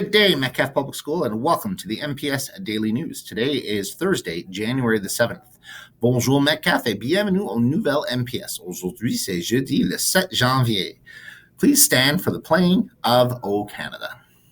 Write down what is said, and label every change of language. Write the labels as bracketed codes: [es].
[en] Good day, Metcalfe Public School, and welcome to the MPS Daily News. Today is Thursday, January the 7th. [fr] Bonjour Metcalfe et bienvenue au Nouvelle MPS. Aujourd'hui, c'est jeudi le 7 janvier. [en] Please stand for the playing of O Canada.